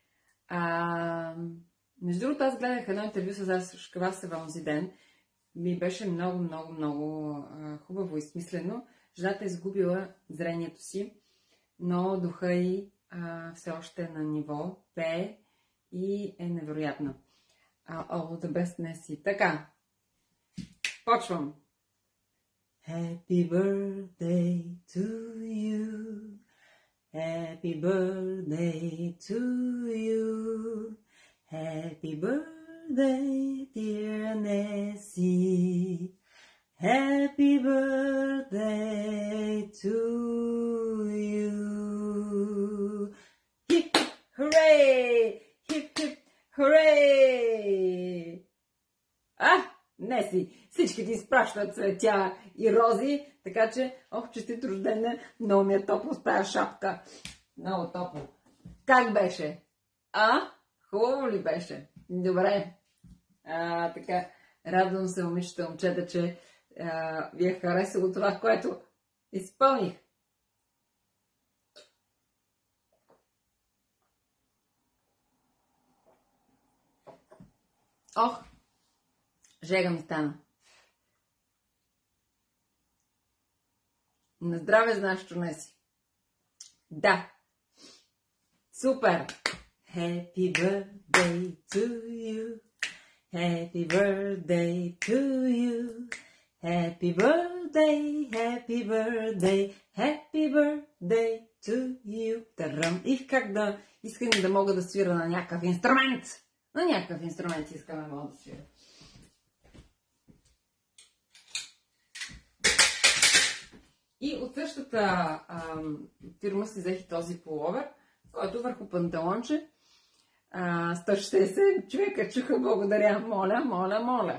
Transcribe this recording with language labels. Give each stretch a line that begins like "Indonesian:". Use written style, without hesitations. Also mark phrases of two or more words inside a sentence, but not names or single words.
Bulgarian: Между другото, аз гледах едно интервю с Сашка Васева онзи ден. Ми беше много хубаво и смислено. Жената е изгубила зрението си, но духа й все още е на ниво, пее и е невероятна.
English: All the best, Неси.
Bulgarian: Така, почвам.
English: Happy birthday to you. Happy birthday to you. Happy birthday, dear Nessie. Happy birthday to you. Hip, hooray! Hip, hip, hooray!
Bulgarian: Неси, всички ти изпращат цветя и рози, така че, честит рожден ден, много ми е топло с тая шапка. Много топло. Как беше? Хубаво ли беше? Добре. Така, радвам се, момичета, момчета, че ви е харесало това, което изпълних. Жега ми стана. На здраве, знаеш, че не си. Да. Супер.
English: Happy birthday to you. Happy birthday to you. Happy birthday, happy birthday, happy birthday to you.
Bulgarian: Тарам. Искам да мога да свира на някакъв инструмент. На някакъв инструмент искам да мога да свира. И от същата фирма си взех и този пуловер, който върху панталонче 160 човека чуха, благодаря, моля.